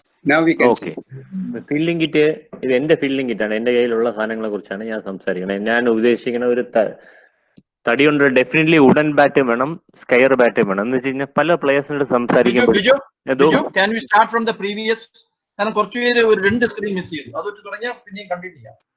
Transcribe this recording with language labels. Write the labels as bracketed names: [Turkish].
[English] Now we can [Malayalam] okay. [English] see. [Malayalam] Fielding kit ഇത് എന്റെ fielding കിറ്റാണ്. എന്റെ കയ്യിലുള്ള സാധനങ്ങളെ കുറിച്ചാണ് ഞാൻ സംസാരിക്കുന്നത്. ഞാൻ ഉദ്ദേശിക്കുന്ന ഒരു തടി കൊണ്ട് ഡെഫിനറ്റ്ലി വുഡൻ ബാറ്റും വേണം, സ്കയർ ബാറ്റും വേണം. എന്ന് വെച്ച് കഴിഞ്ഞാൽ പല പ്ലേയേഴ്സിനോട് സംസാരിക്കുമ്പോൾ [English] Biju, can we start from the previous? [Malayalam] കാരണം കുറച്ച് പേര് ഒരു 2 സ്ക്രീൻ മിസ് ചെയ്തു. അതൊട്ട് തുടങ്ങിയാൽ പിന്നെയും കണ്ടിന്യൂ ചെയ്യാം.